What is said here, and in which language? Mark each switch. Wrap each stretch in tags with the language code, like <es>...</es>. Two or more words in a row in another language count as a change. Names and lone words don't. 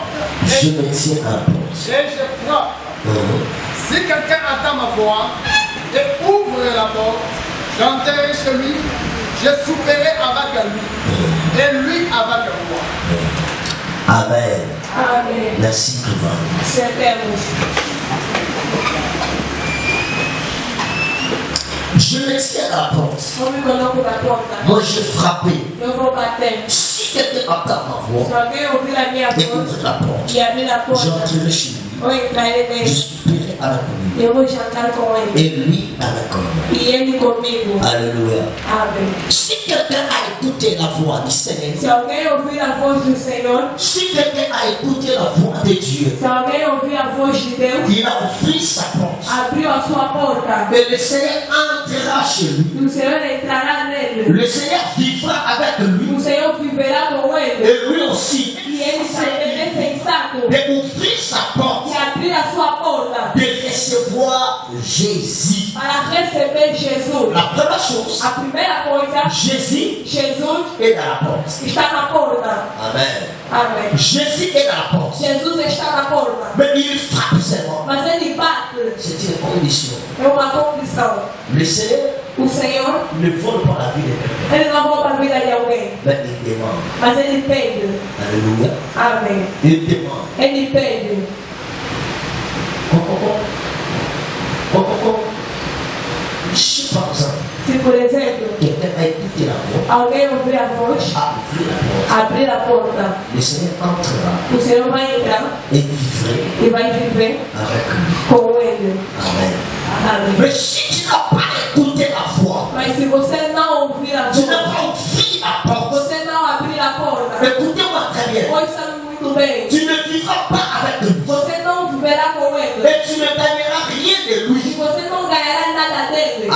<fr>Je me tiens à la porte. et je frappe. Si quelqu'un entend ma voix et ouvre la porte, j'entrerai chez lui, je souperai avec lui et lui avec moi. Amen.</fr> <pt>Amém.</pt> <fr>Merci, Touva.</fr> <pt>Sentemos.</pt> <fr>Je me tiens à la porte.</fr> <pt>Eu me coloco na porta.</pt> <fr>Moi, j'ai frappé.</fr> <pt>Eu vou bater.</pt> <fr>Si quelqu'un entend ma voix</fr> <pt>Se alguém ouvir a minha</pt> <fr>et</fr> <pt>voz</pt> <fr>ouvre la porte,</fr> <pt>e abrir a porta,</pt> <fr>j'entrerai chez lui.</fr> <pt>eu entrarei</pt> <fr>Je</fr> <pt>nele.</pt> <fr>souperai avec lui.</fr> <pt>Eu vou jantar com ele.</pt> <fr>Et lui avec moi.</fr> <pt>E ele comigo.</pt> <fr>Alléluia.</fr> <pt>Amém.</pt> <fr>Si quelqu'un a écouté la voix du Seigneur,</fr> <pt>Se alguém ouvir a voz do Senhor,</pt> <fr>si quelqu'un a écouté la voix de Dieu,</fr> <pt>se alguém ouvir a voz de Deus,</pt> <fr>il a ouvert sa porte.</fr> <pt>abriu a sua porta,</pt> <fr>Et le Seigneur entrera chez lui.</fr> <pt>o Senhor entrará nele.</pt> <fr>Le Seigneur vivra avec lui.</fr> <pt>O Senhor viverá com ele.</pt> <fr>Et lui aussi,</fr> <pt>E ele também é sensato</pt> <fr>d'ouvrir sa porte,</fr> <pt>de abrir a sua porta</pt> <fr>de recevoir Jésus.</fr> <pt>para receber Jesus.</pt> <fr>La première chose,</fr> <pt>A primeira coisa,</pt> <fr>Jésus</fr> <pt>Jesus</pt> <fr>est dans la porte.</fr> <pt>está na porta.</pt> <fr>Amen.</fr> <pt>Amém.</pt> <fr>Jésus est dans la porte.</fr> <pt>Jesus está na porta.</pt> <fr>Mais il frappe seulement.</fr> <pt>Mas ele bate.</pt> <fr>C'est une condition.</fr> <pt>É uma condição.</pt> <fr>Le Seigneur</fr> <pt>O Senhor,</pt> <fr>ne vole pas la vie de quelqu'un.</fr> <pt>ele não rouba a vida de alguém.</pt> <fr>Mais il demande.</fr> <pt>Mas ele pede.</pt> <fr>Alléluia.</fr> <pt>Amém.</pt> <fr>Il demande.</fr> <pt>Ele pede.</pt> <fr>Si par exemple,</fr> <pt>Se, por exemplo,</pt> <fr>quelqu'un a écouté la voix,</fr> <pt>alguém ouvir a voz,</pt> <fr>a ouvert la porte,</fr> <pt>abrir a porta,</pt> <fr>le Seigneur entrera</fr> <pt>o Senhor vai entrar</pt> <fr>et vivrait</fr> <pt>e vai viver</pt> <fr>avec lui.</fr> <pt>com ele.</pt> <fr>Amen.</fr> <pt>Amém.</pt> <fr>Mais si tu n'as pas écouté la voix,</fr> <pt>Mas se você não ouvir a</pt> <fr>tu n'as</fr> <pt>voz,</pt> <fr>pas ouvert la porte,</fr> <pt>você não abrir a porta,</pt> <fr>écoutez-moi très bien,</fr> <pt>ouça muito bem,</pt> <fr>tu ne vivras pas avec lui.</fr> <pt>você não viverá com ele.</pt> <fr>Et tu ne gagneras rien de</fr> <pt>E</pt> <fr>lui.</fr> <pt>você não ganhará nada dele.</pt>